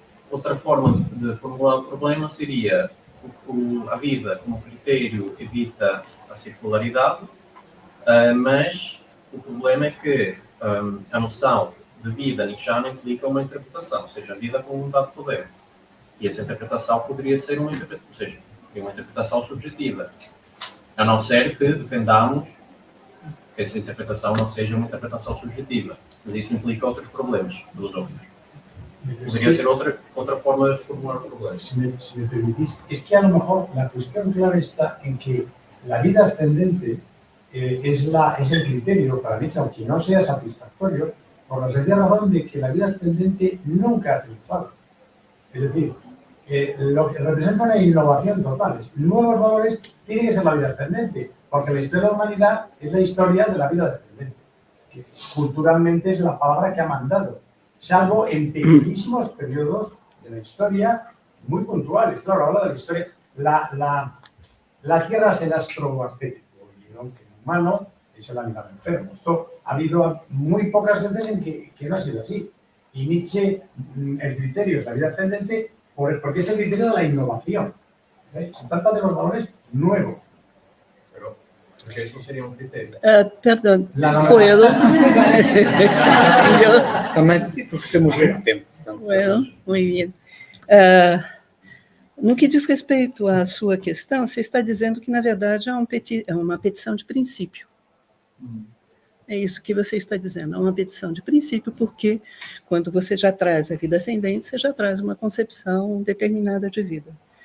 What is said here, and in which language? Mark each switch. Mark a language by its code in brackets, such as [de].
[pt] Outra forma de formular o problema seria a vida como critério evita a circularidade, mas o problema é que a noção de vida nietzschiana implica uma interpretação, ou seja, a vida como um dado poder. E essa interpretação poderia ser uma interpretação subjetiva, a não ser que defendamos que essa interpretação não seja uma interpretação subjetiva. Mas isso implica outros problemas filosóficos. Poderia ser otra forma de formular o problema. [es] Si me permitís, es que a lo mejor la cuestión clave está en que la vida ascendente es el criterio para Nietzsche, aunque no sea satisfactorio, por la sencilla razón de que la vida ascendente nunca ha triunfado. Es decir, lo que representa una innovación total. Nuevos valores tienen que ser la vida ascendente, porque la historia de la humanidad es la historia de la vida ascendente, que culturalmente es la palabra que ha mandado, salvo en pequeñísimos periodos de la historia muy puntuales. Claro, habla de la historia. La Tierra es el astro ascético y el hombre humano es el animal enfermo. Esto ha habido muy pocas veces en que no ha sido así. Y Nietzsche, el criterio es la vida ascendente porque es el criterio de la innovación. Se trata de los valores nuevos. Pero porque eso sería un criterio. [pt] Perdão, [es] La puedo? [pt] Também porque temos muito tempo. Portanto, [es] Bueno, muy bien. [pt] No que diz respeito à sua questão, você está dizendo que, na verdade, é uma petição de princípio. É isso que você está dizendo, é uma petição de princípio, porque quando você já traz a vida ascendente, você já traz uma concepção determinada de vida.